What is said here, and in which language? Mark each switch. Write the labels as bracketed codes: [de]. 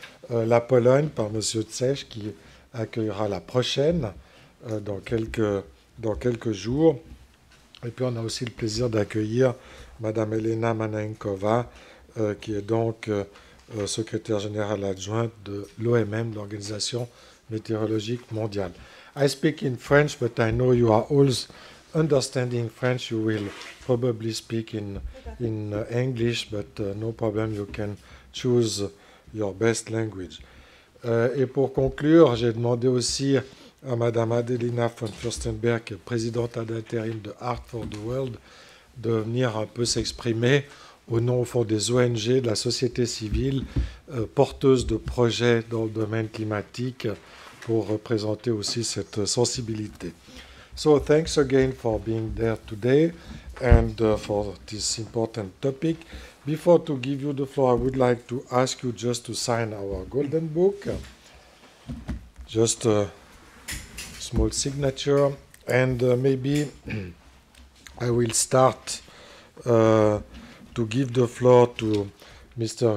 [fr] La Pologne par monsieur Czech qui accueillera la prochaine dans quelques jours. Et puis on a aussi le plaisir d'accueillir madame Elena Manankova, qui est donc secrétaire générale adjointe de l'OMM, l'Organisation météorologique mondiale. [en] I speak in French, but I know you are all understanding French. You will probably speak in English, but no problem, you can choose your best language. [fr] Et pour conclure, j'ai demandé aussi à Madame Adelina von Furstenberg, qui est présidente ad intérim de Art for the World, de venir un peu s'exprimer au nom, au fond, des ONG, de la société civile, porteuse de projets dans le domaine climatique, pour représenter aussi cette sensibilité. [en] So thanks again for being there today and for this important topic. Before to give you the floor, I would like to ask you just to sign our golden book. Just a small signature. And maybe I will start to give the floor to Mr.